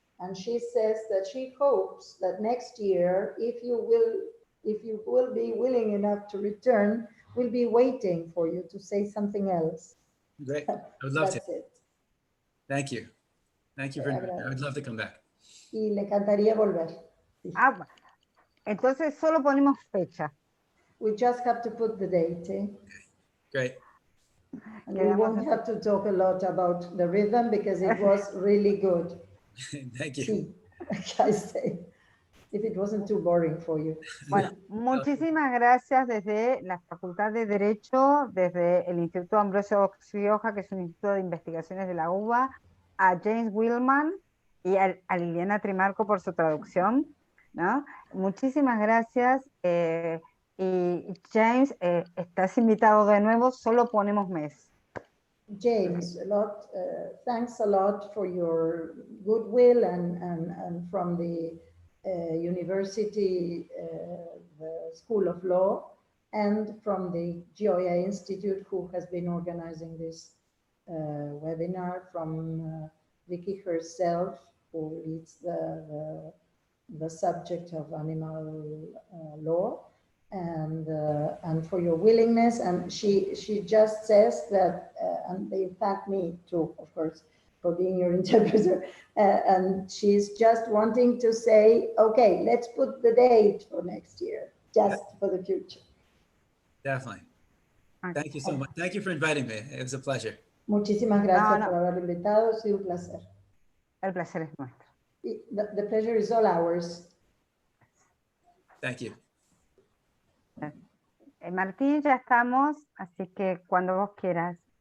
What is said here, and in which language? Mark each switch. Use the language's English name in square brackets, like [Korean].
[English] And she says that she hopes that next year, if you will be willing enough to return, we'll be waiting for you to say something else. Great. I would love That's to. it. Thank you. Thank you very much. I would love to come back. [Spanish] Y le encantaría volver. Sí. Entonces solo ponemos fecha. [English] We just have to put the date. Eh? Great. And we won't have to talk a lot about the rhythm because it was really good. Thank you. Sí, I say, if it wasn't too boring for you. [Spanish] Bueno, muchísimas gracias desde la Facultad de Derecho, desde el Instituto Ambrosio Gioja, que es un instituto de investigaciones de la UBA, a James Wildman y a Liliana Trimarco por su traducción, ¿no? Muchísimas gracias. Y James, estás invitado de nuevo, solo ponemos mes. [English] James, thanks a lot for your goodwill and from the university, the School of Law, and from the Gioja Institute, who has been organizing this webinar, from Vicky herself, who leads the subject of animal law. And for your willingness, and she just says that, and they thank me too, of course, for being your interpreter, and she's just wanting to say, okay, let's put the date for next year, just for the future. Definitely. Thank you so much. Thank you for inviting me. It was a pleasure. [Spanish] Muchísimas gracias por haberme invitado, ha sido un placer. El placer es nuestro. [English] The pleasure is all ours. Thank you. [Spanish] Martín, ya estamos, así que cuando vos quieras.